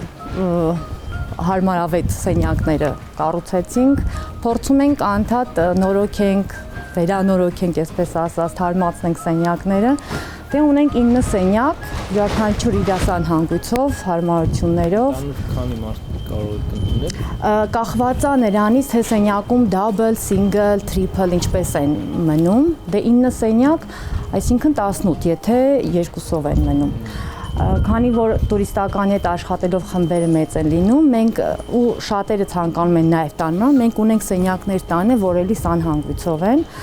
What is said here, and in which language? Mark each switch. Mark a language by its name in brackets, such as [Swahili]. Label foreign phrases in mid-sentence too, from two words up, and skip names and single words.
[Armenian] հարմարավետ սենյակները կառուցեցինք, փորձում ենք անդադ նորոգենք, վերանորոգենք, այսպես ասած, թարմացնենք սենյակները։ Դե ունենք 9 սենյակ, յուրաքանչյուր իր հանգույցով, հարմարություններով։ Քանի մարդ կարող եք ընդունել։ Կախված է նրանից, թե սենյակում [English] double, single, triple [Armenian] ինչպես են մնում։ Դե 9 սենյակ, այսինքն 18, եթե 2-ով են մնում։ Քանի որ տուրիստական հետ աշխատելով խմբերը մեծ են լինում, մենք ու շատերը ցանկանում են նաև տանման, մենք ունենք սենյակներ տանը, որ էլի սանհանգույցով են,